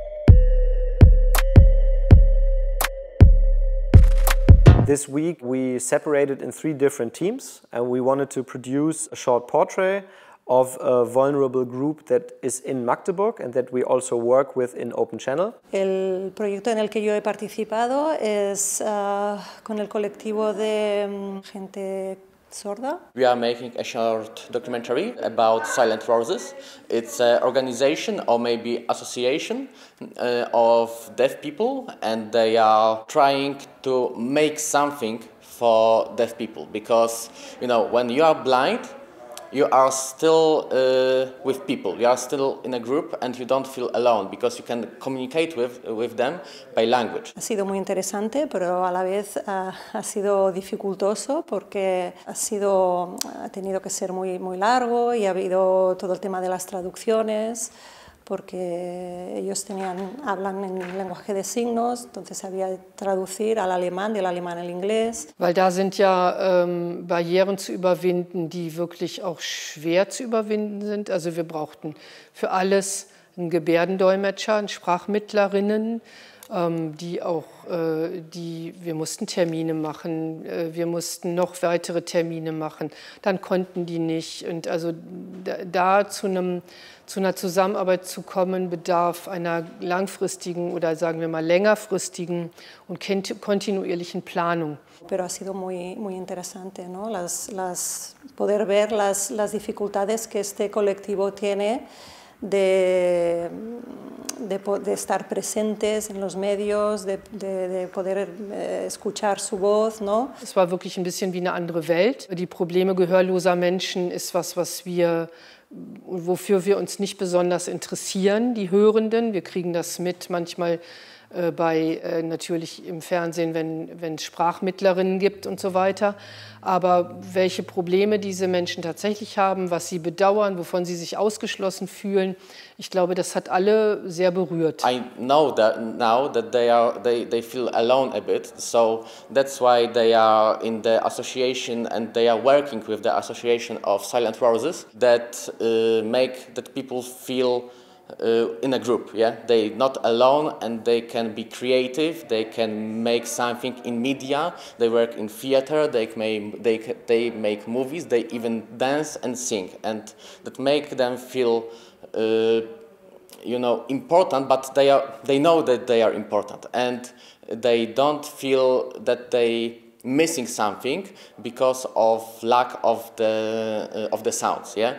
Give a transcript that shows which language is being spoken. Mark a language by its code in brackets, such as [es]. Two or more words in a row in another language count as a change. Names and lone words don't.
[en] This week we separated in 3 different teams, and we wanted to produce a short portrait of a vulnerable group that is in Magdeburg and that we also work with in Open Channel. [es] El proyecto en el que yo he participado es con el colectivo de gente sorda. [en] We are making a short documentary about silent roses. It's an organization or maybe association of deaf people, and they are trying to make something for deaf people, because you know, when you are blind, you are still with people, you are still in a group and you don't feel alone because you can communicate with them by language. [es] Ha sido muy interesante, pero a la vez ha sido dificultoso porque ha tenido que ser muy largo y ha habido todo el tema de las traducciones, porque ellos hablan en lenguaje de signos, entonces había que traducir al alemán, del alemán al inglés. [de] Weil da sind ja Barrieren zu überwinden, die wirklich auch schwer zu überwinden sind. Also wir brauchten für alles einen Gebärdendolmetscher, einen Sprachmittlerinnen, wir mussten Termine machen, wir mussten noch weitere Termine machen, dann konnten die nicht. Und also da zu einer Zusammenarbeit zu kommen, bedarf einer langfristigen oder sagen wir mal längerfristigen und kontinuierlichen Planung. [es] Pero ha sido muy interesante, ¿no? Poder ver las dificultades que este colectivo tiene de estar presentes en los medios, de poder escuchar su voz, ¿no? [de] Es war wirklich ein bisschen wie eine andere Welt. Die Probleme gehörloser Menschen ist wofür wir uns nicht besonders interessieren, die Hörenden. Wir kriegen das mit manchmal natürlich im Fernsehen, wenn es Sprachmittlerinnen gibt und so weiter. Aber welche Probleme diese Menschen tatsächlich haben, was sie bedauern, wovon sie sich ausgeschlossen fühlen, ich glaube, das hat alle sehr berührt. [en] I know that now that they feel alone a bit, so that's why they are in the association and they are working with the association of Silent Roses that make that people feel in a group, yeah? They're not alone and they can be creative, they can make something in media, they work in theater, they make movies, they even dance and sing, and that make them feel you know, important, but they know that they are important, and they don't feel that they missing something because of lack of the sounds, yeah?